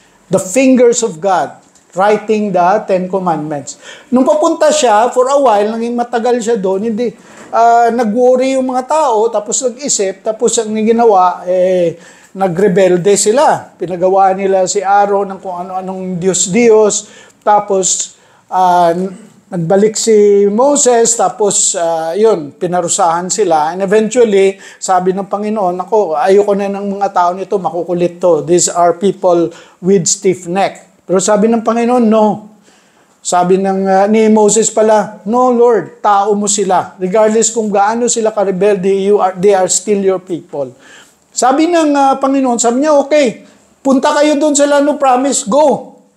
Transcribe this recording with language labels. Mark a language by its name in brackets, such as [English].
[English] The fingers of God, writing the 10 Commandments. [Filipino] Nung papunta siya, for a while, naging matagal siya doon, nag-worry yung mga tao, tapos nag-isip, tapos ang ginawa, nagrebelde sila. Pinagawa nila si Aaron ng kung ano-anong Diyos-Diyos, tapos nagbalik si Moses, tapos pinarusahan sila. And eventually, sabi ng Panginoon, ayoko na ng mga tao nito, makukulit to. [English] These are people with stiff neck. [Filipino] Pero sabi ng Panginoon, [English] no. [Filipino] Sabi ni Moses pala, no Lord, tao mo sila. [English] Regardless [Filipino] kung gaano sila karebelde, [English] they are still your people. [Filipino] Sabi ng Panginoon, sabi niya, okay, punta kayo doon sa land of promise, go.